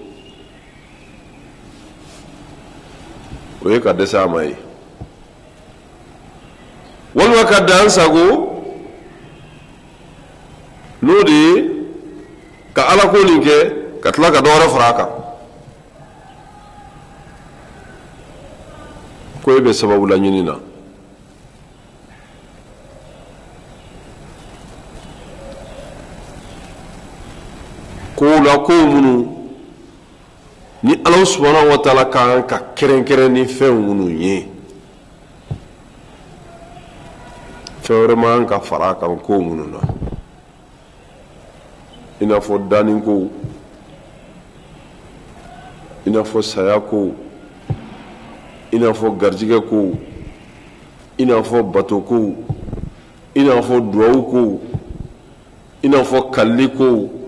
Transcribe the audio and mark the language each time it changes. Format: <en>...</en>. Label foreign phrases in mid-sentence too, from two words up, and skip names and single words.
<bm>o ye ka dɛsɛ a ma ye walima ka dan sago n'o de ye ka ala ko nin kɛ ka tila ka dɔ wɛrɛ fara a kan ko e bɛ sababu la ɲini na ko la ko minnu ni ala</bm> <ar>الله سبحانه وتعالى</ar> <bm>kan ka keren ni fɛn minnu ye fɛn wɛrɛ man ka fara kan ko minnu na i n'a fɔ danni ko i n'a fɔ saya ko i n'a fɔ garijigɛ ko i n'a fɔ bato ko i n'a fɔ duwawu ko i n'a fɔ kalli ko</bm>